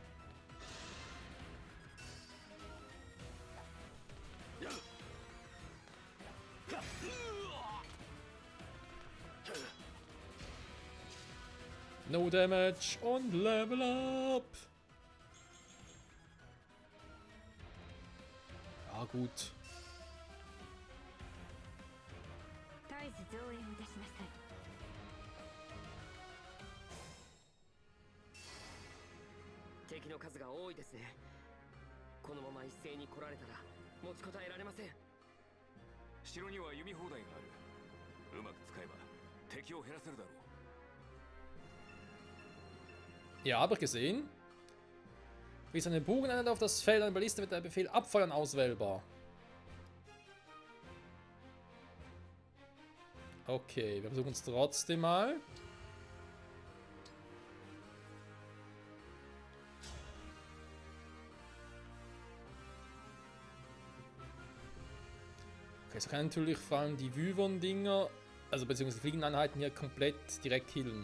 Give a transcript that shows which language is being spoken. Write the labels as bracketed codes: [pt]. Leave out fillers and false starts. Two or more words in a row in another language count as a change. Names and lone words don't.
[en] No damage und Level up. [de] Ja, gut. [ja] 絶えず増援を出しなさい。敵の数が多いですね。このまま一斉に来られたら持ちこたえられません。城には弓砲台がある。うまく使えば敵を減らせるだろう。 [de] Ja, habe ich gesehen. Wie seine Bogeneinheit auf das Feld einer Balliste wird der Befehl Abfeuern auswählbar. Okay, wir versuchen es trotzdem mal. Okay, so kann natürlich vor allem die Wyvern-Dinger, also beziehungsweise Fliegeneinheiten hier komplett direkt killen.